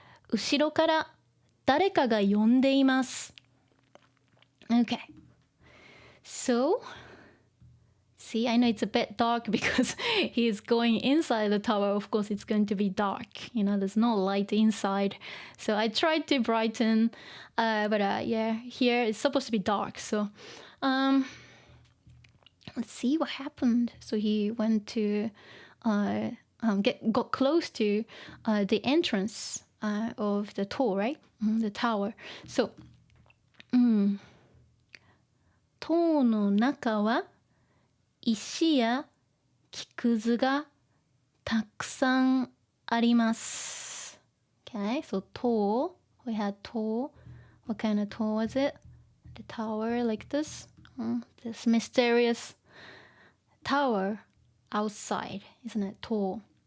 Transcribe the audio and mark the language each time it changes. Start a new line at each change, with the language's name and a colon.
Japanese: 後ろから誰かが呼んでいます。
English: Okay. So, See, I know it's a bit dark because he's going inside the tower. Of course, it's going to be dark. There's no light inside. So I tried to brighten, but yeah, here it's supposed to be dark. So let's see what happened. So he went to got close to the entrance of the tower, right? The tower.
Japanese: So, 塔の中は石や木くずがたくさんあります。
English: Okay, so 塔, we had 塔. What kind of 塔 was it? The tower like this? This mysterious tower outside, isn't it?
Japanese: 塔.